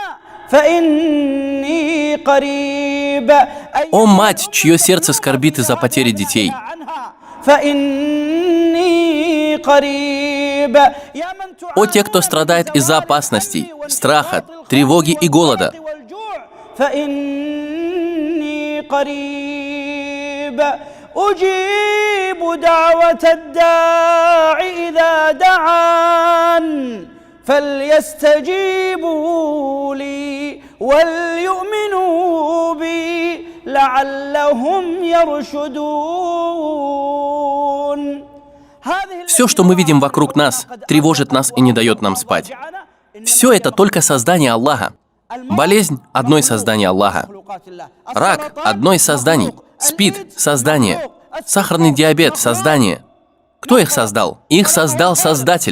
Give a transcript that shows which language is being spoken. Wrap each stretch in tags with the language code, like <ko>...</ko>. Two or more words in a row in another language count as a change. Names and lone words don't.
<ru>О мать, чье сердце скорбит из-за потери детей! О те, кто страдает из-за опасностей, страха, тревоги и голода.</ru> <ar>أجيب دعوة الداع إذا دعان فليستجيبوا لي وليؤمنوا بي لعلهم يرشدون.</ar> <ru>Все, что мы видим вокруг нас, тревожит нас и не дает нам спать. Все это только создание Аллаха. Болезнь – одно из созданий Аллаха. Рак – одно из созданий. СПИД – создание. Сахарный диабет – создание. Кто их создал? Их создал Создатель.</ru>